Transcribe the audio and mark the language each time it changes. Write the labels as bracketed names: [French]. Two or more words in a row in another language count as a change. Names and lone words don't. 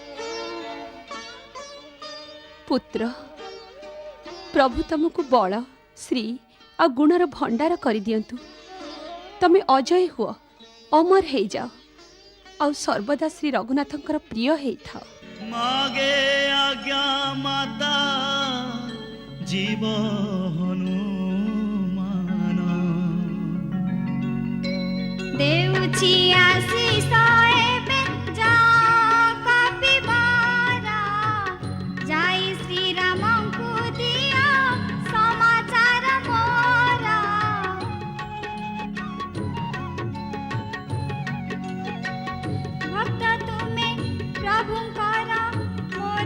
[Odia] ପୁତ୍ର, ପ୍ରଭୁ ତମକୁ ବଳ, ଶ୍ରୀ ଆଉ ଗୁଣର ଭଣ୍ଡାର କରିଦିଅନ୍ତୁ। ତମେ ଅଜୟ ହୁଅ, ଅମର ହେଇଯାଅ ଆଉ ସର୍ବଦା ଶ୍ରୀ ରଘୁନାଥଙ୍କର ପ୍ରିୟ ହେଇଥାଅ। ମାଗେ ଆଜ୍ଞା ମାତା ଜୀବ ହନୁମାନ ଦେଉଛି ଆଶୀଷ ଏବେ ଯାଓ କପିବରା ଯାଇ ଶ୍ରୀ ରାମଙ୍କୁ ଦିଓ ସମାଚାର ମୋରା ଭକ୍ତ ତୁମେ ପ୍ରଭୁଙ୍କର